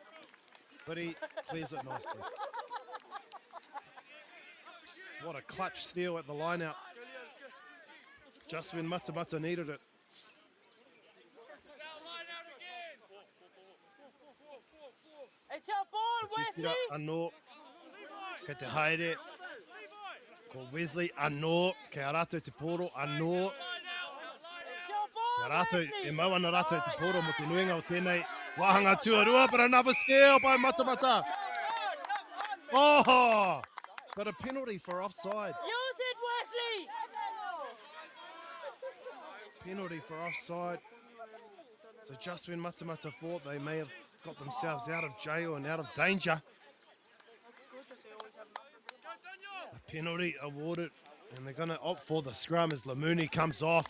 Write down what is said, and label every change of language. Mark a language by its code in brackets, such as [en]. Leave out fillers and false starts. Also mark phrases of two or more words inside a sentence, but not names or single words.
[en] But he clears it nicely. What a clutch steal at the line out. Just when Matamata needed it. It's your ball, Wesley! [mi] Anō, kei te haere. Ko Wesley anō, kei a rātou te poro anō. Kei a rātou, e mauana rātou te poro mo te nuinga o tēnei. Wahanga tuarua, [en] but another steal by Matamata. Oh, but a penalty for offside. Use it, Wesley! Penalty for offside. So just when Matamata thought they may have got themselves out of jail and out of danger, a penalty awarded, and they're going to opt for the scrum as Lamuni comes off.